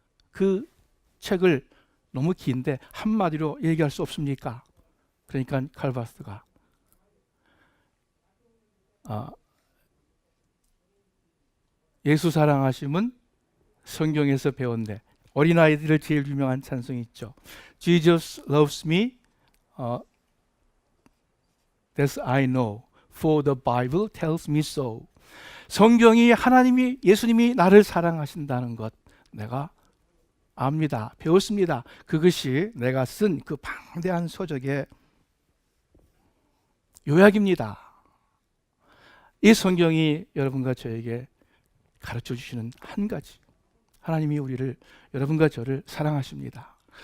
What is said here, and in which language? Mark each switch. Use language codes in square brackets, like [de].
[ko] 그 책을 너무 긴데 한마디로 얘기할 수 없습니까? 그러니까 칼바스가 예수 사랑하심은 성경에서 배웠네. 어린아이들을 제일 유명한 찬송이 있죠. [en] Jesus loves me, that's I know, for the Bible tells me so. [ko] 성경이 하나님이, 예수님이 나를 사랑하신다는 것 내가 압니다. 배웠습니다. 그것이 내가 쓴 그 방대한 서적의 요약입니다. 이 성경이 여러분과 저에게 가르쳐 주시는 한 가지, 하나님이 우리를, 여러분과 저를 사랑하십니다.